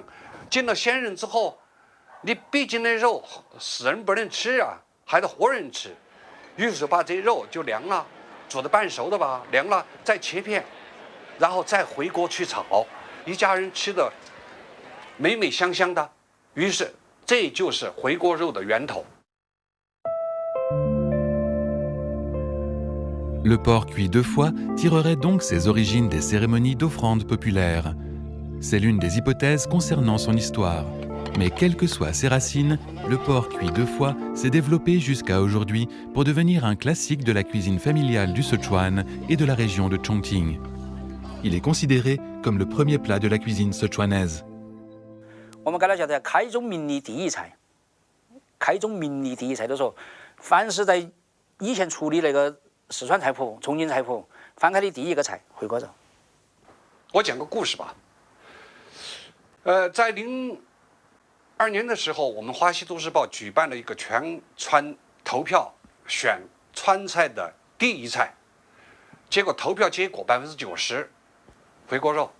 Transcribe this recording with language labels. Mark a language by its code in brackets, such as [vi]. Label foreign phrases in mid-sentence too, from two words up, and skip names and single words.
[zh] 敬了先人之后，你毕竟那肉死人不能吃啊，还得活人吃，于是把这肉就凉了，煮的半熟的吧，凉了再切片，然后再回锅去炒，一家人吃的美美香香的，于是这就是回锅肉的源头。 [fr] Le porc cuit 2 fois tirerait donc ses origines des cérémonies d'offrande populaires. C'est l'une des hypothèses concernant son histoire. Mais quelles que soient ses racines, le porc cuit 2 fois s'est développé jusqu'à aujourd'hui pour devenir un classique de la cuisine familiale du Sichuan et de la région de Chongqing. Il est considéré comme le premier plat de la cuisine sichuanaise. [zh] 我们给它叫做开宗明义第一菜， 开宗明义第一菜都说，凡是在以前处理那个四川菜谱、重庆菜谱翻开的第一个菜回锅肉。我讲个故事吧。在02年的时候，我们华西都市报举办了一个全川投票选川菜的第一菜，结果投票结果90%回锅肉。